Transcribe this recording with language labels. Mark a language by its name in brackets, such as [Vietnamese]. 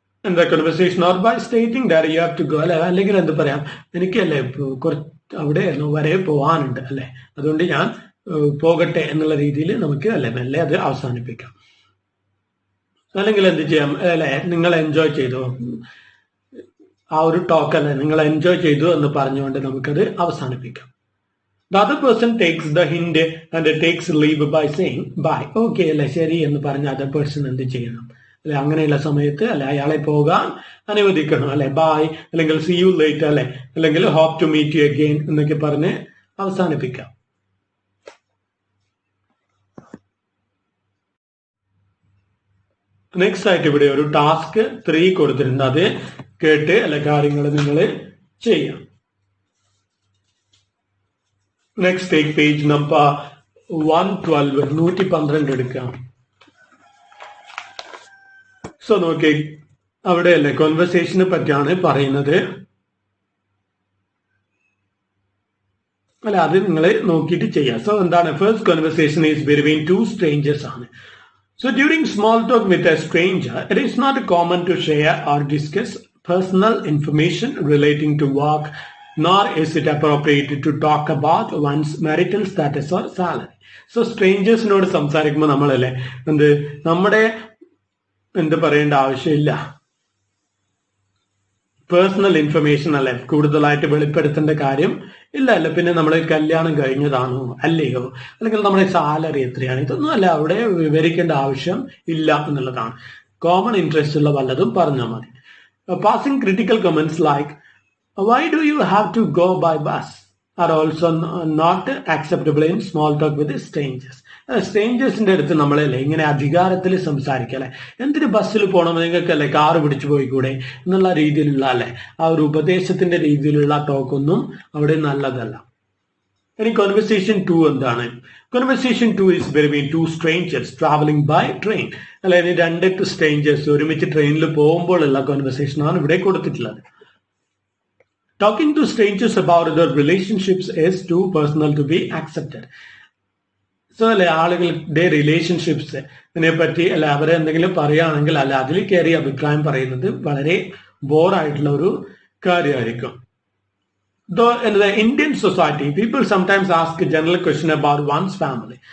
[Malayalam] എന്താ conversation [English] or by stating that you have to go [Malayalam] അല്ലെ, അല്ലെങ്കിൽ എന്ത് പറയാം, എനിക്കല്ലേ കുറച്ച് അവിടെ വരെ പോകാനുണ്ട് അല്ലെ, അതുകൊണ്ട് ഞാൻ പോകട്ടെ എന്നുള്ള രീതിയിൽ നമുക്ക് അല്ലെ മെല്ലെ അത് അവസാനിപ്പിക്കാം. അല്ലെങ്കിൽ എന്ത് ചെയ്യാം അല്ലെ, നിങ്ങൾ എൻജോയ് ചെയ്തു ആ ഒരു ടോക്ക് അല്ലെ, നിങ്ങൾ എൻജോയ് ചെയ്തു എന്ന് പറഞ്ഞുകൊണ്ട് നമുക്കത് അവസാനിപ്പിക്കാം. [English] The other person takes the hint and takes leave by saying bye. [Malayalam] Okay അല്ലെ, ശരി എന്ന് പറഞ്ഞ അതർ പേഴ്സൺ എന്ത് ചെയ്യണം അല്ലെ, അങ്ങനെയുള്ള സമയത്ത് അല്ലെ അയാളെ പോകാൻ അനുവദിക്കണം അല്ലെ, ബൈ അല്ലെങ്കിൽ [English] see you later [Malayalam] അല്ലെ, അല്ലെങ്കിൽ [English] hope to meet you again [Malayalam] എന്നൊക്കെ പറഞ്ഞ് അവസാനിപ്പിക്കാം. നെക്സ്റ്റ് ആയിട്ട് ഇവിടെ ഒരു ടാസ്ക് 3 കൊടുത്തിട്ടുണ്ട്, അത് കേട്ട് അല്ലെ കാര്യങ്ങൾ നിങ്ങൾ ചെയ്യാം. [English] Next take page number 112 112 എടുക്കാം. [Malayalam] സോ നോക്കി അവിടെ അല്ലെ കോൺവെർസേഷനെ പറ്റിയാണ് പറയുന്നത് അല്ല, അത് നിങ്ങൾ നോക്കിയിട്ട് ചെയ്യാം. സോ എന്താണ്, [English] First conversation is between 2 strangers ആണ്. So during small talk with a stranger, it is not common to share or discuss personal information relating to work, nor is it appropriate to talk about one's marital status or salary. [Malayalam] So strangers-നോട് സംസാരിക്കുമ്പോൾ നമ്മളല്ലേ നമ്മുടെ എന്ത് പറയേണ്ട ആവശ്യമില്ല, personal information അല്ലെ കൂടുതലായിട്ട് വെളിപ്പെടുത്തേണ്ട കാര്യം ഇല്ല അല്ല. പിന്നെ നമ്മൾ കല്യാണം കഴിഞ്ഞതാണോ അല്ലയോ, അല്ലെങ്കിൽ നമ്മുടെ സാലറി എത്രയാണ്, ഇതൊന്നും അല്ല അവിടെ വിവരിക്കേണ്ട ആവശ്യം ഇല്ല എന്നുള്ളതാണ്. കോമൺ ഇൻട്രസ്റ്റ് ഉള്ള വല്ലതും പറഞ്ഞാൽ മതി. [English] Passing critical comments like why do you have to go by bus are also not acceptable in small talk with strangers. [Malayalam] സ്ട്രേഞ്ചേഴ്സിന്റെ അടുത്ത് നമ്മളല്ലേ ഇങ്ങനെ അധികാരത്തിൽ സംസാരിക്കല്ലേ, എന്തിന് ബസ്സിൽ പോകണം, നിങ്ങൾക്കല്ലേ കാറ് പിടിച്ചു പോയിക്കൂടെ എന്നുള്ള രീതിയിലുള്ള അല്ലെ ആ ഒരു ഉപദേശത്തിന്റെ രീതിയിലുള്ള ടോക്കൊന്നും അവിടെ നല്ലതല്ല. ഇനി കോൺവെർസേഷൻ 2 എന്താണ്? [English] Conversation 2 is between 2 strangers traveling by train. [Malayalam] അല്ലെ, ഇനി 2 strangers ഒരുമിച്ച് ട്രെയിനിൽ പോകുമ്പോഴുള്ള കോൺവെർസേഷൻ ആണ് ഇവിടെ കൊടുത്തിട്ടുള്ളത്. [English] Talking to strangers about their relationships is too personal to be accepted. [Malayalam] So അല്ലെ ആളുകളുടെ റിലേഷൻഷിപ്സ് ഇതിനെപ്പറ്റി അല്ല അവരെ എന്തെങ്കിലും പറയുകയാണെങ്കിൽ അല്ല അതിൽ കയറി അഭിപ്രായം പറയുന്നത് വളരെ ബോറായിട്ടുള്ള ഒരു കാര്യമായിരിക്കും. [English] Though in the Indian society, people sometimes ask a general question about one's family.